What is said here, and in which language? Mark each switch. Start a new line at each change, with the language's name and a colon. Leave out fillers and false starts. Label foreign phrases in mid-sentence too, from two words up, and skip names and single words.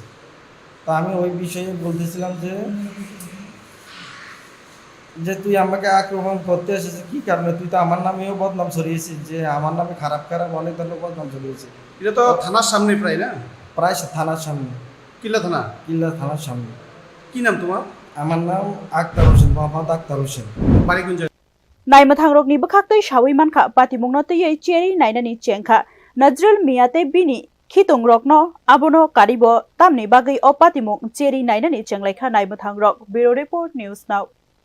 Bangla: তো আমি ওই বিষয়ে বলতেছিলাম যে তুই আমাকে আক্রমণ করতে এসেছিস কি কারণে? তুই তো আমার নামেও বদনাম ছড়িয়েছিস, যে আমার নামে খারাপ অনেক ধরনের বদনাম ছড়িয়েছে। এটা তো থানার সামনে প্রায় না? প্রায় থানার সামনে। কিল্লা থানা? কিল্লা থানার সামনে। কি নাম তোমার? আমার নাম আখতার হোসেন, মোহাম্মদ আখতার হোসেন। বাড়ি কোন জায়গায়?
Kok Borok: Naimathangrokni bakhaktei shawimankha patimungno tei cheri nainani chengkha Nazrul Mia tei bini khitungrokno abono karibo tamni bagai o patimung cheri nainani chenglainkha Naimathangrok
English: Bureau Report News Now